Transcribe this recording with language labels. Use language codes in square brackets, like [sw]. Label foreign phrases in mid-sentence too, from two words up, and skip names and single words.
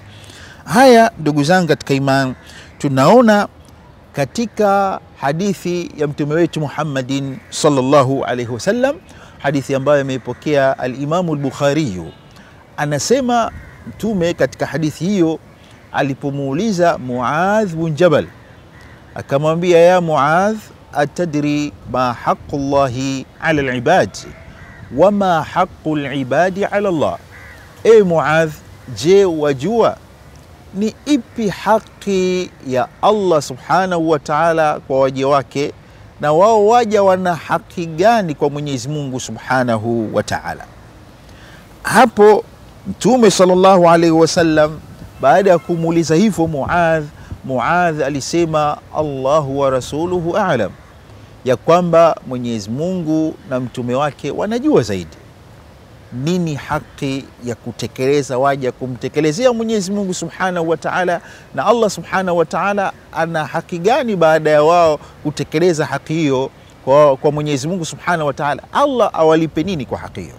[sw] Haya ndugu zangu katika imani, tunaona katika hadithi ya mtume wetu Muhammadin [ar] صلى الله عليه وسلم, [sw] hadithi ambayo ameipokea al-Imam al-Bukhari. Anasema mtume katika hadithi hiyo alipomuuliza Muadh bin Jabal, akamwambia, [ar] يا معاذ أتدري ما حق الله على العباد وما حق العباد على الله? [sw] E Muadh, je, wajua ni ipi haki ya Allah [ar] سبحانه وتعالى [sw] kwa waja wake, na wao waja wana haki gani kwa Mwenyezi Mungu [ar] سبحانه وتعالى? [sw] Hapo Mtume [ar] صلى الله عليه وسلم [sw] baada ya kumuuliza hivyo Muadh alisema, [ar] الله ورسوله أعلم, [sw] ya kwamba Mwenyezi Mungu na mtume wake wanajua zaidi nini haki ya kutekeleza waja kumtekelezea Mwenyezi Mungu [ar] سبحانه وتعالى, [sw] na Allah [ar] سبحانه وتعالى [sw] ana haki gani baada ya wao kutekeleza haki hiyo kwa Mwenyezi Mungu [ar] سبحانه وتعالى, [sw] Allah awalipe nini kwa haki hiyo?